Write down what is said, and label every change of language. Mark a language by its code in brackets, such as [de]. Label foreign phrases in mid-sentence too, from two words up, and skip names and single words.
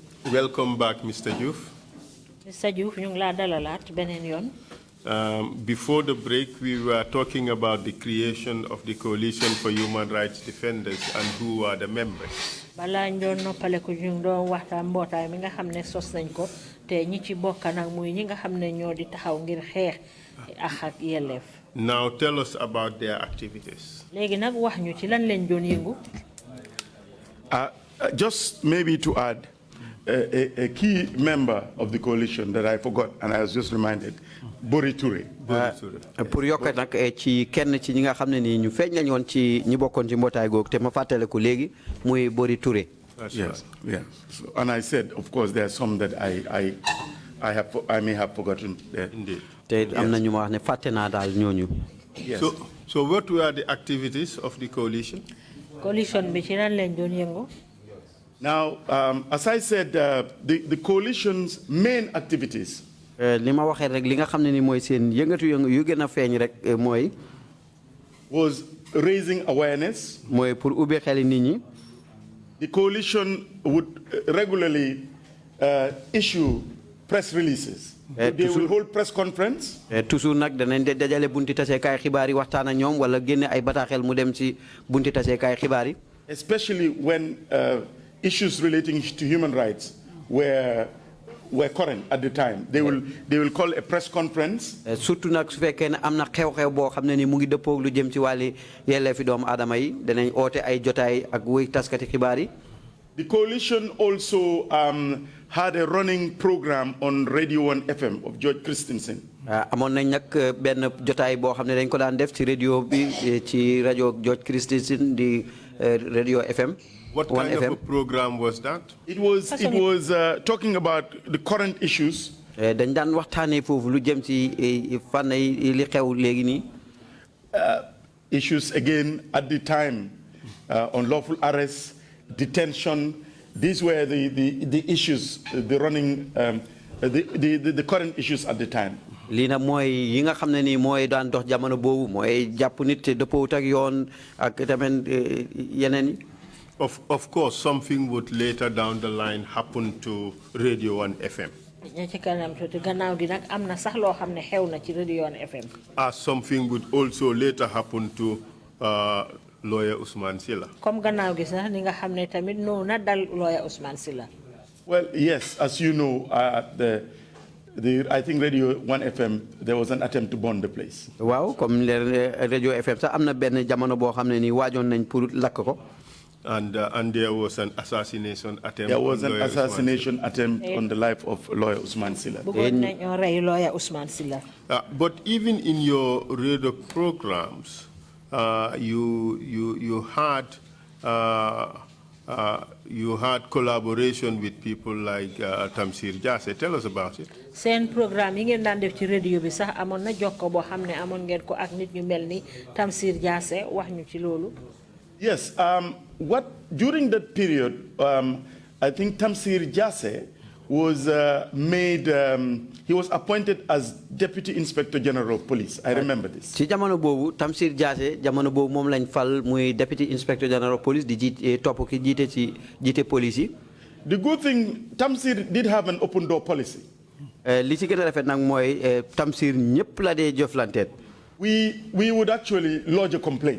[en] welcome back, Mr. Joof. Mr. [wo] Joof, ñu ngi la dalalaat beneen yoon. [en] Before the break, we were talking about the creation of the Coalition for Human Rights Defenders and who are the members. [wo] Balaa ñu doon noppale ko ñu ngi doon waxtaan mbootaay mi nga xam ne sos nañ ko te ñi ci bokk nag muy ñi nga xam ne ñoo di taxaw ngir xeex ak yelleef. [en] Now tell us about their activities. [wo] Léegi nag wax ñu ci lan lañ doon yëngu. [en] Just maybe to add, a key member of the coalition that I forgot and I was just reminded, Bori Touré. [wo] Pour yokk nag ci kenn ci ñi nga xam ne ni ñu feeñ lañ woon ci ñi bokkoon ci mbootaay googu te ma fàttale ko léegi muy Bori Touré. [en] Yes, yes. So, and I said, of course, there are some that I may have forgotten. Indeed. [wo] Te am na ñu ma wax ne fàtte naa daal ñooñu. [en] Yes. So what were the activities of the coalition? [wo] Coalition bi ci lan lañ doon yëngu. [en] Now, as I said, the coalition's main activities [wo] li ma waxee rek li nga xam ne ni mooy seen yëngatu yu gën a feeñ rek mooy [en] was raising awareness. [wo] mooy pour ubbi xeli nit ñi. [en] The coalition would regularly issue press releases. They will hold press conference. [wo] Toujours nag danañ de dajale bunti taseekaay xibaar yi waxtaan ak ñoom wala génne ay bataaxel mu dem ci bunti taseekaay xibaar yi. [en] Especially when issues relating to human rights were current at the time. They will call a press conference. [wo] Surtout nag su fekkee ne am na xew-xew boo xam ne ni mu ngi dëppoog lu jëm ci wàlli yelleefi doomu aadama yi danañ oote ay jotaay ak wuy taskati xibaar yi. [en] The coalition also had a running program on Radio 1 FM of George Christensen. [wo] amoon nañ nag benn jotaay boo xam ne dañ ko daan def ci radio bi ci rajo George Christensen di Radio FM. [en] What kind of a program was that? It was talking about the current issues. [wo] dañ daan waxtaanee foofu lu jëm ci fànn yi li xew léegi nii. [en] Issues again at the time, unlawful arrest, detention. These were the issues, the running, the current issues at the time. [wo] lii nag mooy yi nga xam ne nii mooy daan dox jamono boobu mooy jàpp nit te dëppoowut ak yoon ak tamit yeneen yi. [en] Of course, something would later down the line happen to Radio 1 FM. [wo] ña ci kanam tuuti gannaaw gi nag am na sax loo xam ne xew na ci Radio 1 FM. [en] As something would also later happen to lawyer Ousmane Silla. [wo] Comme gannaaw gi sax ni nga xam ne tamit noonu na dal lawyer Ousmane Silla. [en] Well, yes, as you know, I think Radio 1 FM, there was an attempt to burn the place. [wo] waaw comme Radio FM sax am na benn jamono boo xam ne nii waajoon nañ pour lakk ko. [en] And there was an assassination attempt. There was an assassination attempt on the life of lawyer Ousmane Silla. But even in your radio programs, you had collaboration with people like Tamsir Jasseh. Tell us about it. [wo] Seen programme yi ngeen daan def ci radio bi sax amoon na jokko boo xam ne amoon ngeen ko ak nit ñu mel ni Tamsir Jasseh wax ñu ci loolu. [en] Yes, during that period, I think Tamsir Jasseh was he was appointed as Deputy Inspector General of Police. I remember this. [wo] Ci jamono boobu Tamsir Jasseh jamono boobu moom lañ fal muy [en] Deputy Inspector General of Police [wo] di topp ki jiite police yi. [en] The good thing, Tamsir did have an open door policy. [wo] Li ci gën a rafet nag mooy Tamsir ñëpp la dee jëflanteet. [en] We would actually lodge a complaint.